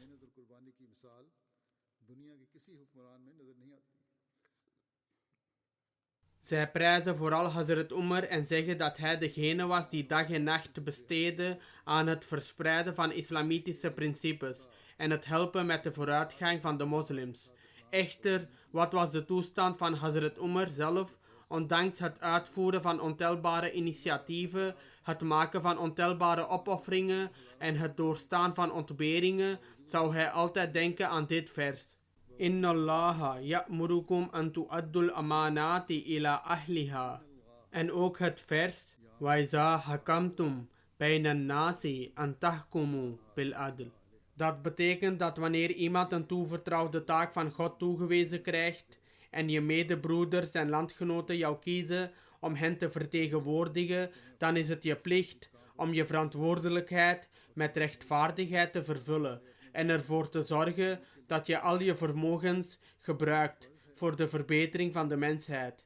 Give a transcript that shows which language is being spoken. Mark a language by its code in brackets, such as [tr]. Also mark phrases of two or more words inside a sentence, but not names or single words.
[ur] محنت اور قربانی کی مثال دنیا کے کسی حکمران میں نظر نہیں آتی [nl] Zij prijzen vooral Hazrat Umar en zeggen dat hij degene was die dag en nacht besteedde aan het verspreiden van islamitische principes en het helpen met de vooruitgang van de moslims. Echter, wat was de toestand van Hazrat Umar zelf? Ondanks het uitvoeren van ontelbare initiatieven, het maken van ontelbare opofferingen en het doorstaan van ontberingen, zou hij altijd denken aan dit vers. [ar] إن الله يأمركم أن تؤدوا الأمانات إلى أهلها. [nl] En ook het vers [ar] وإذا حكمتم بين الناس أن تحكموا بالعدل. [nl] Dat betekent dat wanneer iemand een toevertrouwde taak van God toegewezen krijgt en je medebroeders en landgenoten jou kiezen om hen te vertegenwoordigen, dan is het je plicht om je verantwoordelijkheid met rechtvaardigheid te vervullen en ervoor te zorgen dat je al je vermogens gebruikt voor de verbetering van de mensheid.